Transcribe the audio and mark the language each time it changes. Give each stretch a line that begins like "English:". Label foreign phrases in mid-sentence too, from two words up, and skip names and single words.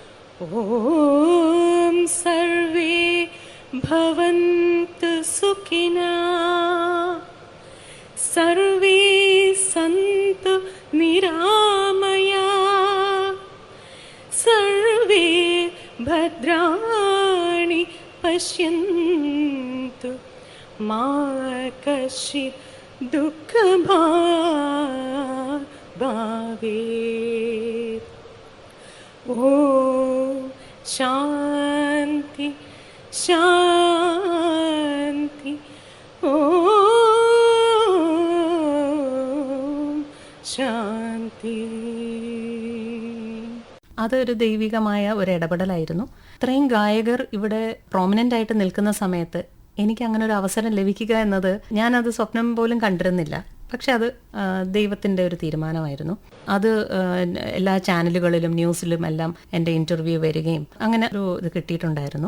Sanskrit: ഓം സർവേ ഭവന്തു സുഖിനഃ സർവേ സന്തു നിരാമയാ സർവേ पश्यन्तु मा कश्चित् दुःखभावेत्। ॐ शान्ति शान्ति ॐ शान्ति।
Malayalam: അതൊരു ദൈവികമായ ഒരു ഇടപെടലായിരുന്നു. ഇത്രയും ഗായകർ ഇവിടെ പ്രോമിനന്റ് ആയിട്ട് നിൽക്കുന്ന സമയത്ത് എനിക്ക് അങ്ങനെ ഒരു അവസരം ലഭിക്കുക എന്നത് ഞാനത് സ്വപ്നം പോലും കണ്ടിരുന്നില്ല. പക്ഷെ അത് ദൈവത്തിൻ്റെ ഒരു തീരുമാനമായിരുന്നു. അത് എല്ലാ ചാനലുകളിലും ന്യൂസിലും എല്ലാം എൻ്റെ ഇൻ്റർവ്യൂ വരികയും അങ്ങനെ ഒരു ഇത് കിട്ടിയിട്ടുണ്ടായിരുന്നു.